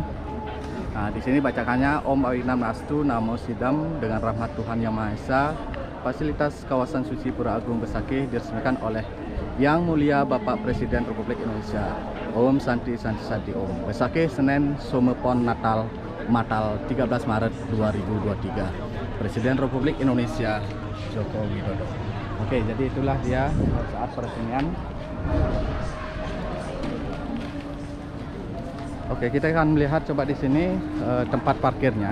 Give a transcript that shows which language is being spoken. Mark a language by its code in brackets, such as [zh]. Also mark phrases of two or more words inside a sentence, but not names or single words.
[id] Nah, di sini bacakannya [sa] Om Awinam Astu Namo Sidam, [id] dengan rahmat Tuhan Yang Maha Esa, fasilitas kawasan suci Pura Agung Besakih diresmikan oleh Yang Mulia Bapak Presiden Republik Indonesia. [sa] Om Santi Santi Santi Om. [id] Besakih, Senin, Somepon Natal Matal 13 Maret 2023. Presiden Republik Indonesia Joko Widodo. Oke, jadi itulah dia saat peresmian. Oke, kita akan melihat coba di sini tempat parkirnya.